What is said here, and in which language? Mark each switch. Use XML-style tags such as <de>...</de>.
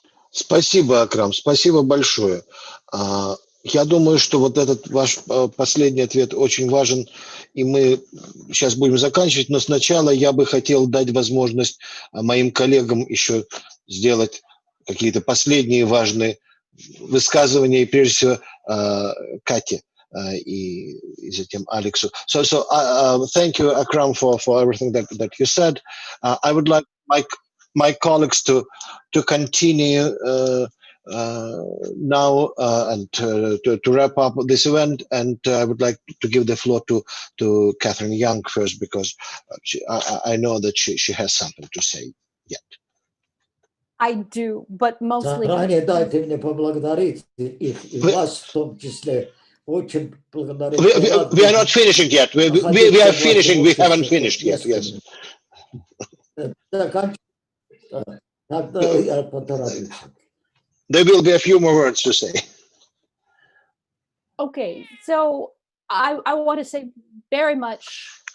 <ru>Спасибо, Акрам, спасибо большое. Я думаю, что вот этот ваш последний ответ очень важен, и мы сейчас будем заканчивать, но сначала я бы хотел дать возможность моим коллегам еще сделать какие-то последние важные высказывания, и прежде всего Кате и затем Алексу.</ru> <en>So thank you, Akram, for everything that you said. I would like my colleagues to continue now and to wrap up this event, and I would like to give the floor to Katherine Young first, because I know that she has something to say yet. I do, but mostly...</en> <ru>Заранее дайте мне поблагодарить их, и вас в том числе. Очень благодарю.</ru> <en>We are not finishing yet. We are finishing. We haven't finished yet. Yes.</en> <ru>Тогда я потороплюсь.</ru> <en>There will be a few more words to say. Okay, so I want to say very much.</en>